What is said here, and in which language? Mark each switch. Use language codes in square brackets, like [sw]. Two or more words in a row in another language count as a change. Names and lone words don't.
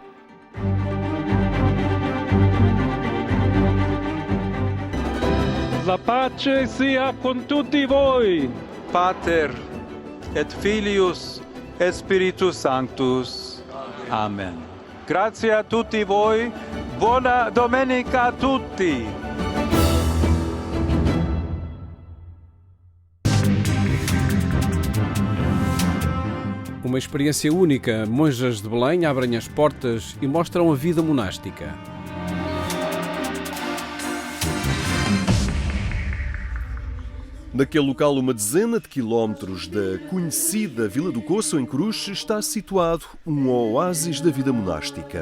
[it] La pace sia con tutti voi. [la] Pater et Filius et Spiritus Sanctus. [it] Amen. Grazie a tutti voi. Buona domenica a tutti. [pt] Uma experiência única. Monjas de Belém abrem as portas e mostram a vida monástica. Naquele local, uma dezena de quilómetros da conhecida Vila do Coço, em Cruz, está situado um oásis da vida monástica.